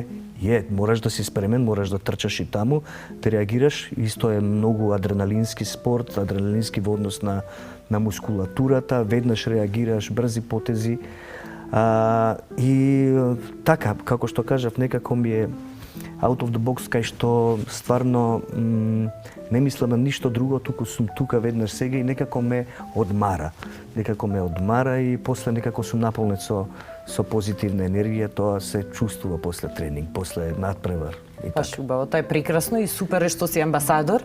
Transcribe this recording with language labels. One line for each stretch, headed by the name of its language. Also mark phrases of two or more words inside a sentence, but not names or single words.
Macedonian: Мораш да си спремен, мораш да трчаш и таму, да реагираш. Исто е многу адреналински спорт, адреналински во однос на мускулатурата, веднаш реагираш, брзи потези. И така, како што кажав, некако ми е
English: out of the box,
Macedonian: кај што стварно не мислам на ништо друго, туку сум тука веднаш сега и некако ме одмара. И после некако сум наполнет со позитивна енергија, тоа се чувствува после тренинг, после надпревар. Баш убаво, тоа е прекрасно и супер е што си амбасадор.